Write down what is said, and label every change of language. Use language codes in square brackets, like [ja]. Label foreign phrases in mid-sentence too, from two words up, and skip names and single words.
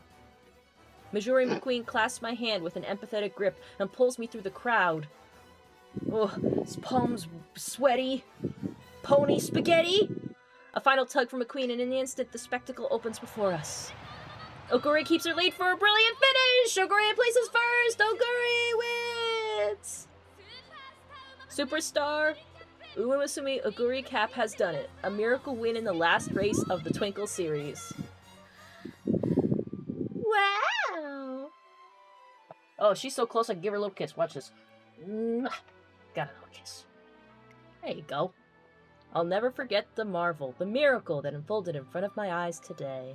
[en] Mijuri McQueen clasps my hand with an empathetic grip and pulls me through the crowd. Oh, his palms sweaty. Pony spaghetti? A final tug from McQueen, and in an instant, the spectacle opens before us. Oguri keeps her lead for a brilliant finish! Oguri places first! Oguri wins! Superstar Umamusume Oguri Cap has done it. A miracle win in the last race of the Twinkle series. Wow! Oh, she's so close I can give her a little kiss. Watch this. Mwah. Got a little kiss. There you go. I'll never forget the marvel, the miracle that unfolded in front of my eyes today.